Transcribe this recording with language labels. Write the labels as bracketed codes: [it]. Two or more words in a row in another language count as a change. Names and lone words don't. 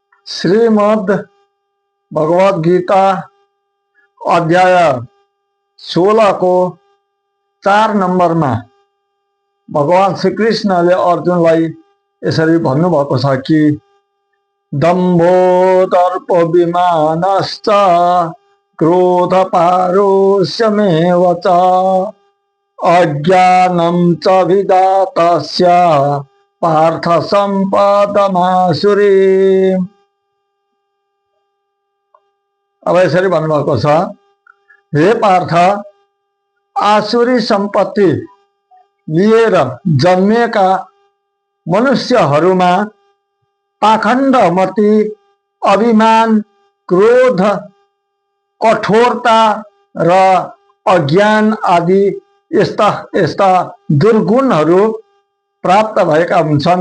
[ne] श्रीमद् भगवद गीता अध्याय 16 को 4 [hi] नंबर में [ne] भगवान श्री कृष्णले अर्जुनलाई यसरी भन्नुभएको छ कि [sa] दम्भो दर्प विमानश्च क्रोध पारुष्यमेव च अज्ञानं च विदातस्य पार्थ सम्पदमासुरी। [ne] अब यसरी भन्नुभएको छ, हे पार्थ, आसुरी सम्पत्ति लिएर जन्मिएका मनुष्यहरूमा पाखण्डमति, अभिमान, क्रोध, कठोरता र अज्ञान आदि यस्ता दुर्गुणहरू प्राप्त भएका हुन्छन्।